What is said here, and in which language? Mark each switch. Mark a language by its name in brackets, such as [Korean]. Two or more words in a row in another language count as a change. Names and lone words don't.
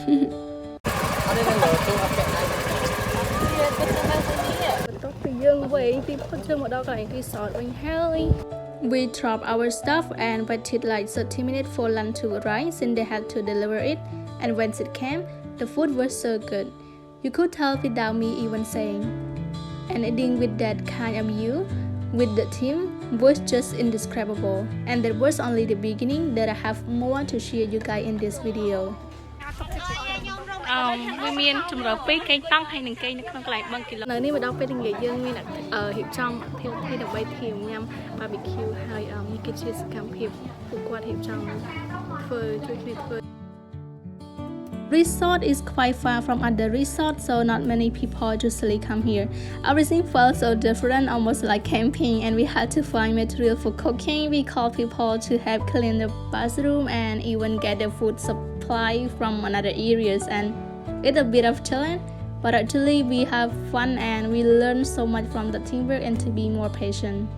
[English] We dropped our stuff and waited like 30 minutes for lunch to arrive since they had to deliver it, and once it came, the food was so good. You could tell without me even saying. And eating with that kind of view with the team was just indescribable, and that was only the beginning. That I have more to share you guys in this video. [Khmer] វាមានចម្រុះពីរកេងតង់ហើយនិងកេងនៅក្នុងកន្លែងបឹងគីឡូនៅនេះមកដល់ពេលល្ងាចយើងមានរៀបចំអធិរាជដើម្បីធាមញ៉ាំ barbecue ហើយនេះគឺជាសកម្មភាពពួកគាត់រៀបចំធ្វើជួយគ្នាធ្វើ [English] Resort is quite far from other resorts, so not many people usually come here. Everything felt so different, almost like camping, and we had to find material for cooking. We called people to help clean the bathroom and even get the food supply from another areas, and it's a bit of challenge, but actually we have fun and we learn so much from the teamwork and to be more patient.